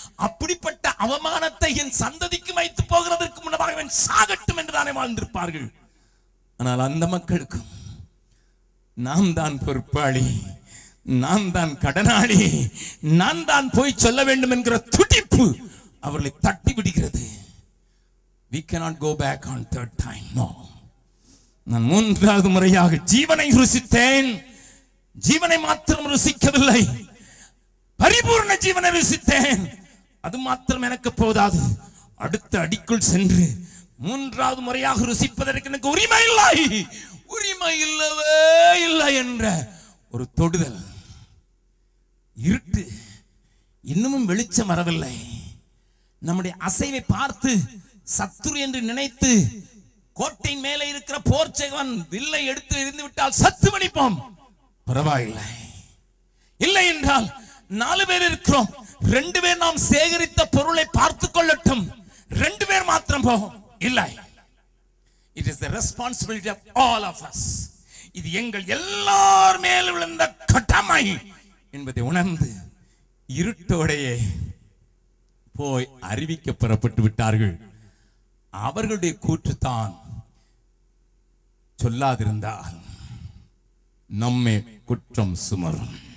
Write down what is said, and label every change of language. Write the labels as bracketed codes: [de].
[ta] அப்படிப்பட்ட அவமானத்தை என் சந்ததிக்கு வைத்து போகிறதற்கு முன்னதாக அவன் சாகட்டும் என்றுதானே வாழ்ந்திருப்பார்கள். ஆனால் அந்த மக்களுக்கும் நாம் தான் பொறுப்பாளி, நான் தான் கடனாளி, நான் தான் போய் சொல்ல வேண்டும் என்கிற துடிப்பு அவர்களை தட்டி விடுகிறது. [en] We cannot go back on third time. No. [ta] நான் 3வது முறையாக ஜீவனை ருசித்தேன், ஜீவனை மாத்திரம் ருசிக்கவில்லை, பரிபூர்ண ஜீவனை ருசித்தேன். அது மாத்திரம் எனக்கு போதாது, அடுத்த அடிக்குள் சென்று 3வது முறையாக ருசிப்பதற்கு எனக்கு உரிமை இல்லை, உரிமை இல்லவே இல்லை என்ற ஒரு தொடுதல். இருட்டு, இன்னமும் வெளிச்சம் வரவில்லை. நம்முடைய அசைவை பார்த்து சத்துரு என்று நினைத்து கோட்டை மேலே இருக்கிற போர்ச்சகவன் வில்லை எடுத்து இருந்து விட்டால் சத்து மணிப்போம், பரவாயில்லை. இல்லை என்றால் 4 பேர் இருக்கிறோம், 2 பேர் நாம் சேகரித்த பொருளை பார்த்துக் கொள்ளட்டும், 2 பேர் மாத்திரம் போகும். இல்லை, [en] it is the responsibility of all of us. [ta] இது எங்கள் எல்லார் மேல் விழுந்த கடமை என்பதை உணர்ந்து இருட்டோடையே போய் அறிவிக்க புறப்பட்டு விட்டார்கள். அவர்களுடைய கூற்றுத்தான், சொல்லாதிருந்தால் நம்மை குற்றம் சுமரும்.